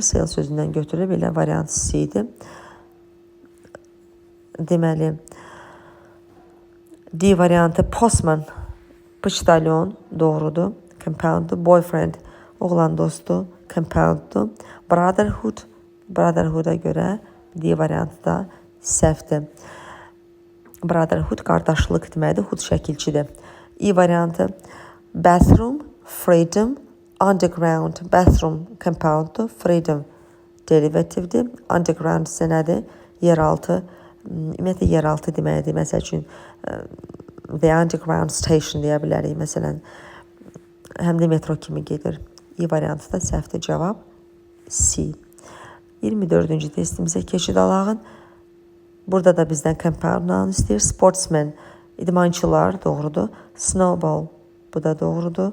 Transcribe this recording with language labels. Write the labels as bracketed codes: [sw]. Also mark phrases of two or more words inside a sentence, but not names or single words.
[az] Sales sözündən götürülüb, elə variant C idi. Deməli, D variantı postman, poçtalyon, doğrudur, compounddur. Boyfriend, oğlan dostu, compounddur. Brotherhood, brotherhood'a görə D variantı da səhvdir. Brotherhood qardaşlıq deməkdir, hood şəkilçidir. E variantı [en] bathroom, freedom, underground, bathroom [az] compounddur, freedom derivativdir. Underground isə nədir? Yeraltı, ümumiyyətlə yeraltı deməkdir. Məsəl üçün [en] the underground station [az] deyə bilərik. Məsələn, həm də metro kimi gedir. E variantı da səhvdir, cavab C. 24-cü testimizə keçid alağın. Burada da bizdən [en] compound noun [az] istəyir. Sportsman, idmançılar, doğrudur. Snowball, bu da doğrudur.